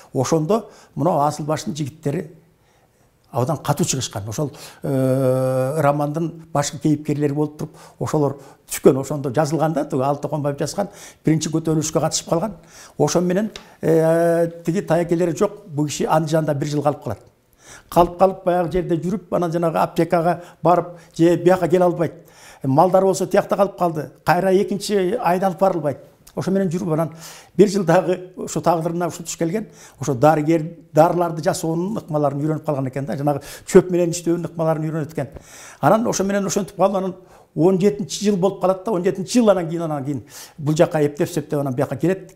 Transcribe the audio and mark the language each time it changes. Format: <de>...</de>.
<ky>Ошондо мына Асылбаштын жигиттери абдан катуу чыгышкан. Ошол романдын башкы кейипкерлери болуп туруп, ошолор түшкөн. Ошондо жазылганда Алтыконбаев жазган, биринчи көтөрүлүшкө катышып калган. Ошо менен тиги Тайкелери жок, бул киши Андыжанда 1 жыл калып калат.</ky> <kk>қалып баяғы жерде жүріп, ана жаңағы аптекаға барып, же бияққа келе албайды. Малдар болса тияқта қалып қалды. Қайра екінші айдалып барылбайды.</kk> <ky>Ошо менен жүрүп анан бир жылдагы ошо тагдырына ушо туш келген, ошо дарыларды жасоонун ыкмаларын үйрөнүп калган экен да, жанагы чөп менен иштөөнүн ыкмаларын үйрөнөт экен. Анан ошо менен ошентип калып, анан 17-жыл болуп калат да, 17-жыл анан кийин бул жакка эптеп анан бияка келет.</ky>